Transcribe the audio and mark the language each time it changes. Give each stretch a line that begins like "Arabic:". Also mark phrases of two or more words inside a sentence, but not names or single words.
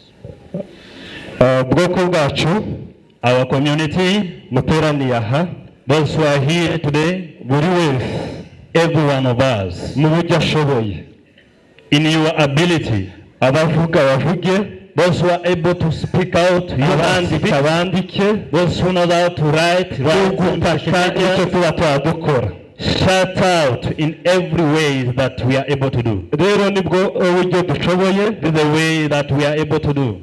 Rundi: Bwoko bwacu,
English: our community,
Rundi: muteraniye aha,
English: those who are here today,
Rundi: buri wese,
English: every one of us,
Rundi: mu buryo ashoboye,
English: in your ability,
Rundi: abavuga bavuge.
English: Those who are able to speak out, those who know how to write, shout out in every way that we are able to do. This is the way that we are able to do.